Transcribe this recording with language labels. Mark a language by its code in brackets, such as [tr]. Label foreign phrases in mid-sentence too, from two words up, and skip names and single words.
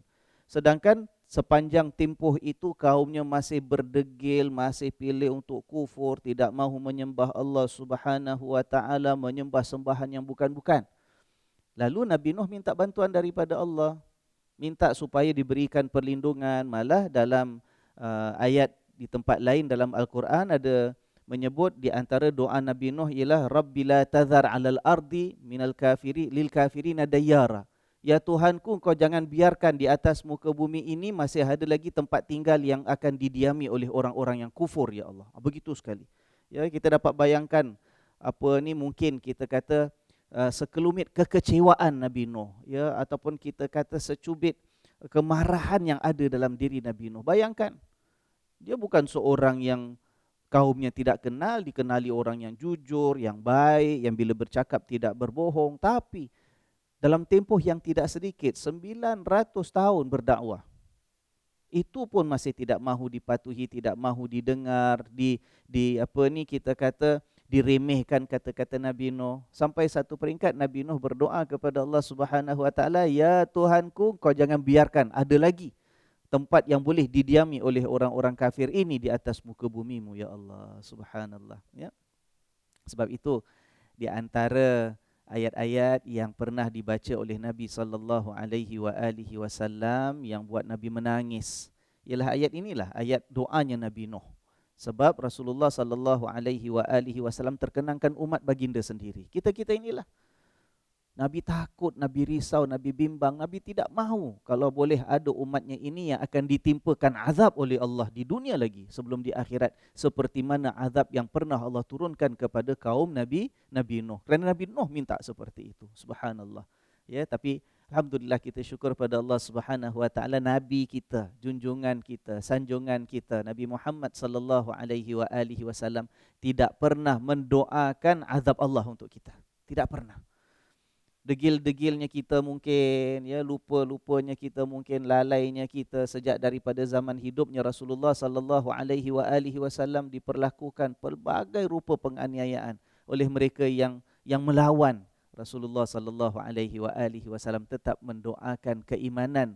[ms] Sedangkan sepanjang tempoh itu kaumnya masih berdegil, masih pilih untuk kufur, tidak mahu menyembah Allah [ar] سبحانه وتعالى, [ms] menyembah sembahan yang bukan-bukan. Lalu Nabi Nuh minta bantuan daripada Allah, minta supaya diberikan perlindungan. Malah dalam ayat di tempat lain dalam Al-Quran ada menyebut di antara doa Nabi Nuh ialah [ar] رب لا تذر على الأرض من الكافري للكافرين ديارا. [ms] Ya Tuhanku, Engkau jangan biarkan di atas muka bumi ini masih ada lagi tempat tinggal yang akan didiami oleh orang-orang yang kufur, ya Allah. Begitu sekali. Ya, kita dapat bayangkan apa ni, mungkin kita kata sekelumit kekecewaan Nabi Nuh, ya, ataupun kita kata secubit kemarahan yang ada dalam diri Nabi Nuh. Bayangkan, dia bukan seorang yang kaumnya tidak kenal, dikenali orang yang jujur, yang baik, yang bila bercakap tidak berbohong, tapi dalam tempoh yang tidak sedikit, 900 tahun berdakwah, itu pun masih tidak mahu dipatuhi, tidak mahu didengar, kita kata diremehkan kata-kata Nabi Nuh. Sampai satu peringkat Nabi Nuh berdoa kepada Allah [ar] سبحانه وتعالى, [ms] ya Tuhanku, kau jangan biarkan ada lagi tempat yang boleh didiami oleh orang-orang kafir ini di atas muka bumimu, ya Allah. Subhanallah. Ya. Sebab itu di antara ayat-ayat yang pernah dibaca oleh Nabi [ar] صلى الله عليه وسلم [ms] yang buat Nabi menangis ialah ayat inilah, ayat doanya Nabi Nuh. Sebab Rasulullah [ar] صلى الله عليه وسلم [ms] terkenangkan umat baginda sendiri. Kita inilah Nabi takut, Nabi risau, Nabi bimbang, Nabi tidak mahu kalau boleh ada umatnya ini yang akan ditimpakan azab oleh Allah di dunia lagi sebelum di akhirat, seperti mana azab yang pernah Allah turunkan kepada kaum Nabi Nuh. Kerana Nabi Nuh minta seperti itu. Subhanallah. Ya, tapi alhamdulillah kita syukur pada Allah [ar] سبحانه وتعالى, [ms] Nabi kita, junjungan kita, sanjungan kita, Nabi Muhammad [ar] صلى الله عليه وسلم [ms] tidak pernah mendoakan azab Allah untuk kita. Tidak pernah. Degil-degilnya kita mungkin, ya, lupa-lupanya kita mungkin, lalainya kita sejak daripada zaman hidupnya Rasulullah [ar] صلى الله عليه وسلم [ms] diperlakukan pelbagai rupa penganiayaan oleh mereka yang melawan Rasulullah [ar] صلى الله عليه وسلم, [ms] tetap mendoakan keimanan.